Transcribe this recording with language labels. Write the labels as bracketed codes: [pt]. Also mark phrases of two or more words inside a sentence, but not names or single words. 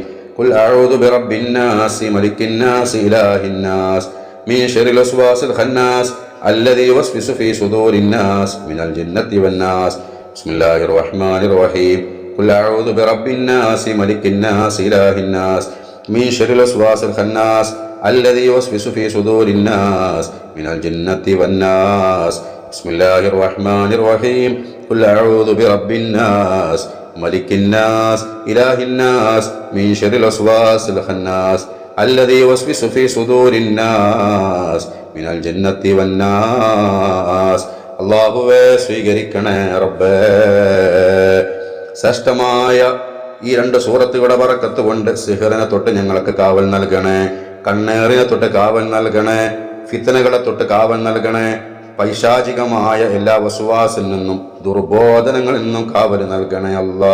[ar] قل أعوذ برب الناس ملك الناس إله الناس من شر الوسواس الخناس الذي يوسوس في صدور الناس من الجنة والناس. بسم الله الرحمن الرحيم قل أعوذ برب الناس ملك الناس إله الناس من شر الوسواس الخناس الذي يوسوس في صدور الناس من الجنة والناس. بسم الله الرحمن الرحيم. قل أعوذ برب الناس ملك الناس إله الناس من شر الوسواس الخناس الذي يوسوس في صدور الناس من الجنة والناس. [ml] അല്ലാഹുവേ സ്വീകരിക്കണേ റബ്ബേ. ശ്രേഷ്ഠമായ ഈ 2 സൂറത്തുകളുടെ ബറക്കത്ത് കൊണ്ട് സിഹ്റിനെ തൊട്ട് ഞങ്ങൾക്ക് കാവൽ നൽകണേ, കണ്ണേറിനെ തൊട്ട് കാവൽ നൽകണേ, ഫിത്നകളെ തൊട്ട് കാവൽ നൽകണേ, പൈശാചികമായ എല്ലാ വസ്വാസിൽ നിന്നും ദുർബോധനങ്ങളിൽ നിന്നും കാവൽ നൽകണേ അല്ലാ.